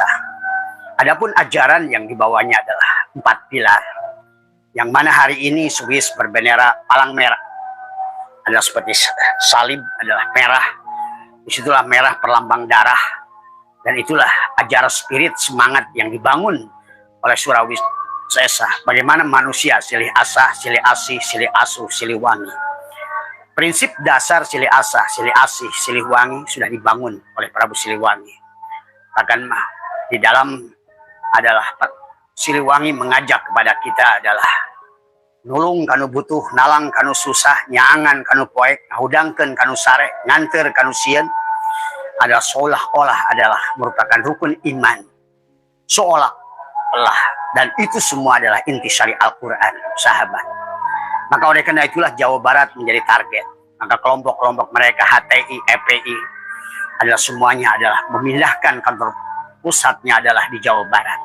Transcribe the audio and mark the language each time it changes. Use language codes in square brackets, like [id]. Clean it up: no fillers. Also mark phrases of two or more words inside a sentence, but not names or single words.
[id] Adapun ajaran yang dibawanya adalah 4 pilar, yang mana hari ini Swiss berbendera palang merah, adalah seperti salib adalah merah, disitulah merah perlambang darah, dan itulah ajaran spirit semangat yang dibangun oleh Surawisesa. [su] Bagaimana manusia silih asah, silih asih, silih asuh, silih wangi. [id] Prinsip dasar [su] silih asah, silih asih, silih wangi [id] sudah dibangun oleh Prabu Siliwangi. Bahkan di dalam adalah Siliwangi mengajak kepada kita adalah [su] nulung kanu butuh, nalang kanu susah, nyaangan kanu poek, hudangkeun kanu sare, nganter kanu sieun, [id] adalah seolah-olah adalah merupakan rukun iman. Seolah-olah, dan itu semua adalah intisari Al-Quran, sahabat. Maka oleh karena itulah Jawa Barat menjadi target. Maka kelompok-kelompok mereka HTI, EPI adalah semuanya adalah memindahkan kantor pusatnya adalah di Jawa Barat.